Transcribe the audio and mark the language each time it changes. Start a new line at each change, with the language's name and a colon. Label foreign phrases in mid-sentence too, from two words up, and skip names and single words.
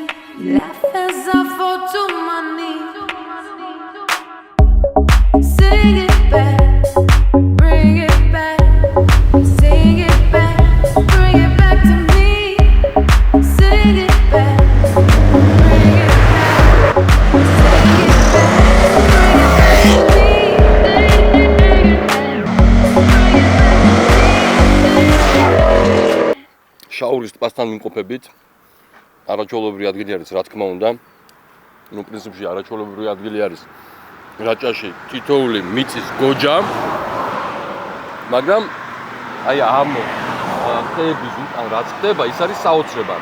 English: You laugh as I fall to my knees. Sing it back, bring it back. Sing it back, bring it back to me. Sing it back, bring it back. Sing it back, bring it back to me.
Georgian: შაურის ტბასთან მიმყოფებით არაჩვეულებრივი ადგილი არის, რა თქმა უნდა. ნუ პრინციპში არაჩვეულებრივი ადგილი არის. რაჭაში თითოეული მიწის გოჯა, მაგრამ აი ამ ხეების უკან რაც ხდება, ის არის საოცრება.